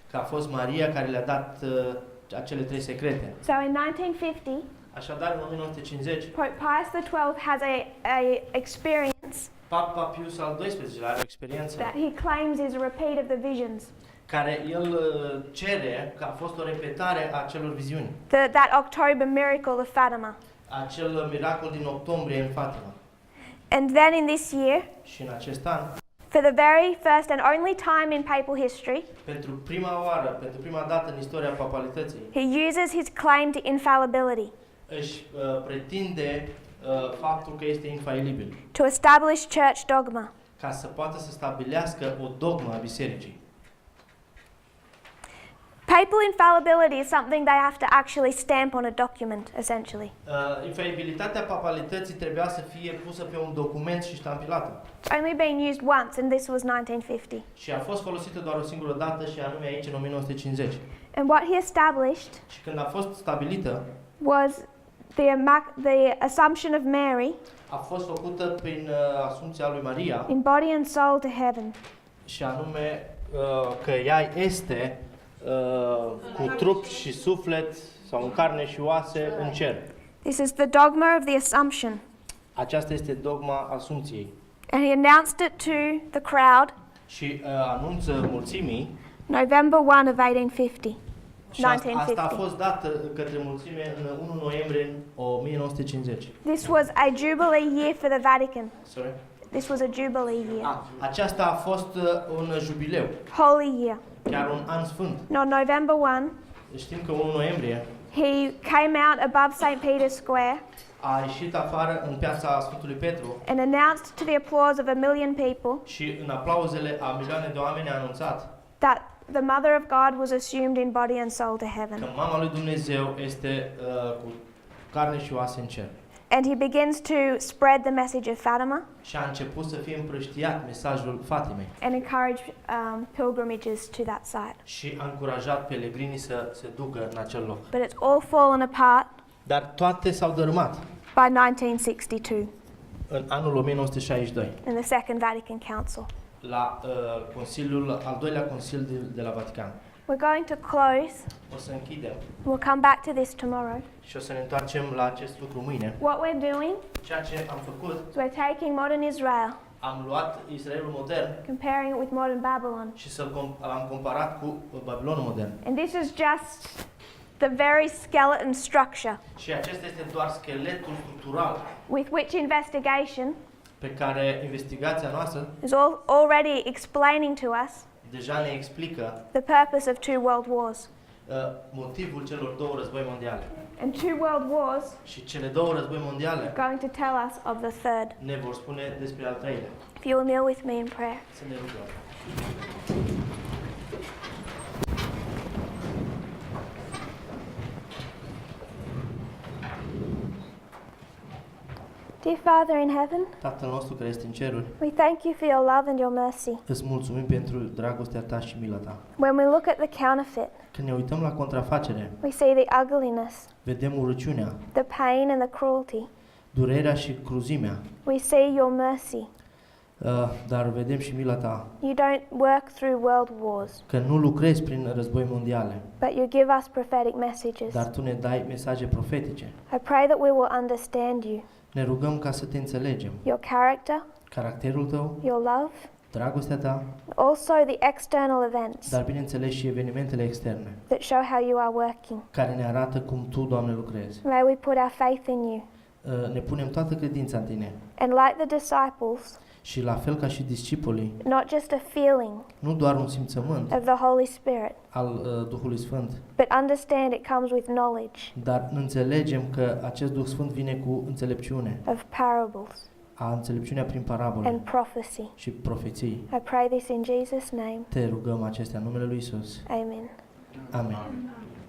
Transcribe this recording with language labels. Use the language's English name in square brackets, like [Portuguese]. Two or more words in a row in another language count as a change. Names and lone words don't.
[Romanian] Că a fost Maria care le-a dat acele 3 secrete. [English] So in 1950, [Romanian] Așadar, în 1950, [English] Pope Pius XII has a experience [Romanian] Papa Pius al XII-lea are o experiență [English] that he claims is a repeat of the visions. [Romanian] care el cere că a fost o repetare a acelor viziuni. [English] That October miracle of Fatima. [Romanian] Acel miracol din octombrie în Fatima. [English] And then in this year, [Romanian] Și în acest an, [English] for the very first and only time in papal history, [Romanian] pentru prima dată în istoria papalității, [English] he uses his claim to infallibility [Romanian] își pretinde faptul că este infailibil, [English] to establish church dogma. [Romanian] ca să poată să stabilească o dogmă a bisericii. [English] Papal infallibility is something they have to actually stamp on a document, essentially. [Romanian] Infalibilitatea papalității trebuia să fie pusă pe un document și ștampilată. [English] It's only been used once, and this was 1950. [Romanian] Și a fost folosită doar o singură dată și anume aici în 1950. [English] And what he established [Romanian] Și când a fost stabilită, [English] was the assumption of Mary [Romanian] a fost făcută prin asumția lui Maria [English] in body and soul to heaven. [Romanian] și anume că ea este cu trup și suflet sau în carne și oase în cer. [English] This is the dogma of the Assumption. [Romanian] Aceasta este dogma asumției. [English] And he announced it to the crowd [Romanian] Și anunță mulțimii [English] November 1 of 1850. [Romanian] și asta a 1950. fost dată către mulțime în 1 noiembrie în 1950. [English] This was a jubilee year for the Vatican. Sorry? This was a jubilee year. [Romanian] Aceasta a fost un jubileu, [English] Holy year. [Romanian] chiar un an sfânt. [English] And on November 1, [Romanian] Știm că 1 noiembrie [English] he came out above St. Peter's Square [Romanian] a ieșit afară în piața Sfântului Petru [English] and announced to the applause of 1 million people [Romanian] și în aplauzele a milioane de oameni a anunțat [English] that the Mother of God was assumed in body and soul to [Romanian] că [English] heaven. [Romanian] mama lui Dumnezeu este cu carne și oase în cer. [English] And he begins to spread the message of Fatima [Romanian] Și a început să fie împrăștiat mesajul Fatimei [English] and encourage pilgrimages to that site. [Romanian] și a încurajat pelegrinii să se ducă în acel loc. [English] But it's all fallen apart [Romanian] Dar toate s-au dărâmat [English] by 1962 [Romanian] în anul 1962 [English] in the Second Vatican Council. [Romanian] la al doilea Consiliu de la Vatican. [English] We're going to close. [Romanian] O să închidem [English] We'll come back to this tomorrow. [Romanian] și o să ne întoarcem la acest lucru mâine. [English] What we're doing [Romanian] Ceea ce am făcut, [English] is we're taking modern Israel, [Romanian] am luat Israelul modern [English] comparing it with modern Babylon. [Romanian] și l-am comparat cu Babilonul modern. [English] And this is just the very skeleton structure [Romanian] Și acesta este doar scheletul structural [English] with which investigation [Romanian] pe care investigația noastră [English] is already explaining to us [Romanian] deja ne explică [English] the purpose of 2 world wars. [Romanian] motivul celor două război mondiale. [English] And 2 world wars [Romanian] Și cele două război mondiale [English] are going to tell us of the third. [Romanian] ne vor spune despre al treilea. [English] If you will kneel with me in prayer. [Romanian] Să ne rugăm. [English] Dear Father in heaven, [Romanian] Tatăl nostru care este în ceruri, [English] we thank you for your love and your mercy. [Romanian] îți mulțumim pentru dragostea ta și mila ta. [English] When we look at the counterfeit, [Romanian] Când ne uităm la contrafacere, [English] we see the ugliness, [Romanian] vedem urăciunea, [English] the pain and the cruelty. [Romanian] durerea și cruzimea, [English] We see your mercy. [Romanian] dar vedem și mila ta, [English] You don't work through world wars, [Romanian] că nu lucrezi prin război mondiale, [English] but you give us prophetic messages. [Romanian] dar tu ne dai mesaje profetice. [English] I pray that we will understand you, [Romanian] Ne rugăm ca să te înțelegem, [English] your character, [Romanian] caracterul tău, [English] your love, [Romanian] dragostea ta, [English] also the external events [Romanian] dar bineînțeles și evenimentele externe, [English] that show how you are working. [Romanian] care ne arată cum tu, Doamne, lucrezi. [English] May we put our faith in you. [Romanian] Ne punem toată credința în tine [English] And like the disciples, [Romanian] și la fel ca și discipolii, [English] not just a feeling [Romanian] nu doar un simțământ [English] of the Holy Spirit, [Romanian] al Duhului Sfânt, [English] but understand it comes with knowledge [Romanian] dar înțelegem că acest Duh Sfânt vine cu înțelepciune, [English] of parables [Romanian] înțelepciunea prin parabole [English] and prophecy. [Romanian] și profeții. [English] I pray this in Jesus' name. [Romanian] Te rugăm acestea în numele lui Isus. [English] Amen. [Romanian] Amen.